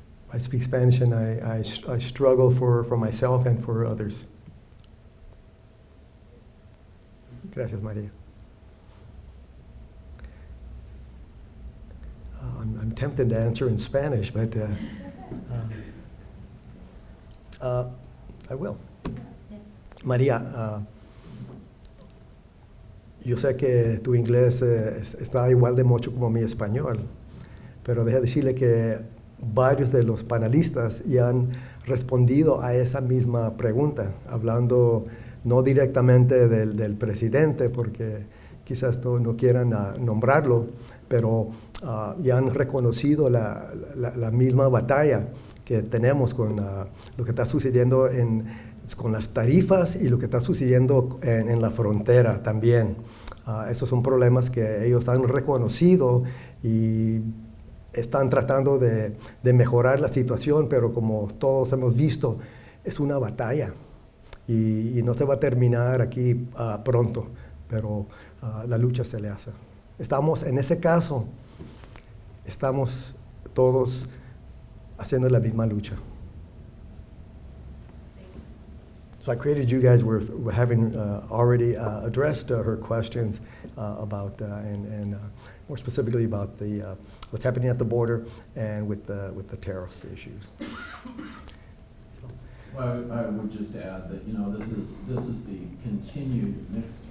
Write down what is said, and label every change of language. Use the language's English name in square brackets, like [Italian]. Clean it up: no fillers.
[English] I speak Spanish, and I struggle for myself and for others. [Spanish] Gracias, Maria. [English] I'm tempted to answer in Spanish, but I will. [Spanish] María, yo sé que tu inglés está igual de mucho como mi español, pero deja decirle que varios de los panelistas ya han respondido a esa misma pregunta, hablando no directamente del presidente, porque quizás todos no quieran nombrarlo, pero ya han reconocido la misma batalla que tenemos con lo que está sucediendo con las tarifas y lo que está sucediendo en la frontera también. Esos son problemas que ellos han reconocido y están tratando de mejorar la situación, pero como todos hemos visto, es una batalla y no se va a terminar aquí pronto, pero la lucha se le hace. Estamos, en ese caso, estamos todos haciendo la misma lucha. [English] So I created you guys were having already addressed her questions about and more specifically about the what's happening at the border and with the tariffs issues. Well, I would just add that this is the continued mixed